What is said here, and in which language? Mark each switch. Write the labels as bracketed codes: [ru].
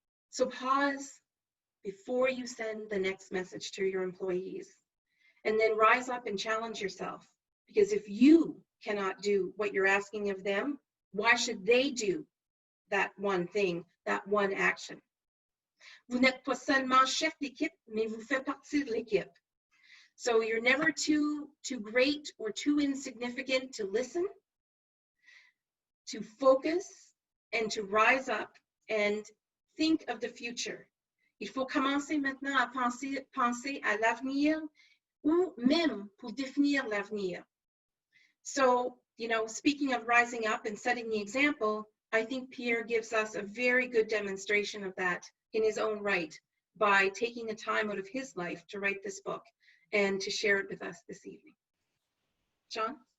[en] So pause before you send the next message to your employees, and then rise up and challenge yourself. Because if you cannot do what you're asking of them, why should they do that one thing, that one action? [fr] Vous n'êtes pas seulement chef d'équipe, mais vous faites partie de l'équipe. [en] So you're never too great or too insignificant to listen, to focus, and to rise up and think of the future. [fr] Il faut commencer maintenant à penser à l'avenir, ou même pour définir l'avenir. [en] So, you know, speaking of rising up and setting the example, I think Pierre gives us a very good demonstration of that in his own right by taking the time out of his life to write this book and to share it with us this evening. John?